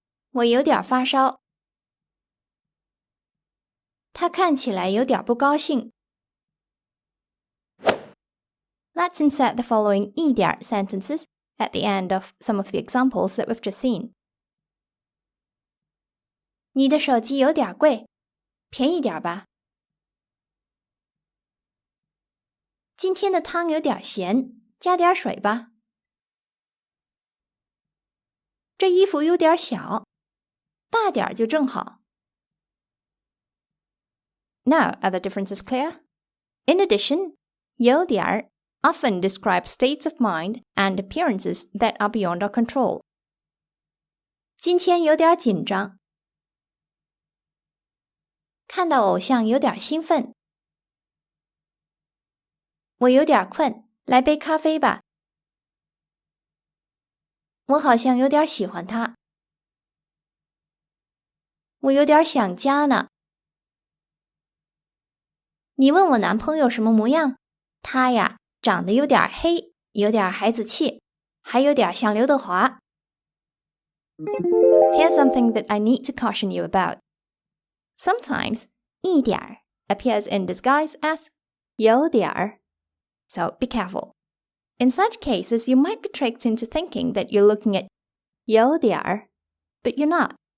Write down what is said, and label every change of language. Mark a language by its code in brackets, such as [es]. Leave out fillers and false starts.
[zh] 我有点发烧. 他看起来有点不高兴. [en] Let's insert the following yģdianr sentences at the end of some of the examples that we've just seen. [zh] 你的手机有点贵，便宜点吧。今天的汤有点咸，加点水吧。这衣服有点小，大点就正好。 [en] Now, are the differences clear? In addition, youdianr often describes states of mind and appearances that are beyond our control. [zh] 今天有点紧张。看到偶像有点兴奋。我有点困，来杯咖啡吧。我好像有点喜欢他。我有点想家呢。你问我男朋友什么模样？他呀，长得有点黑，有点孩子气，还有点像刘德华。 [en] Here's something that I need to caution you about. Sometimes, yģdianr appears in disguise as youdianr, so be careful. In such cases, you might be tricked into thinking that you're looking at youdianr, but you're not.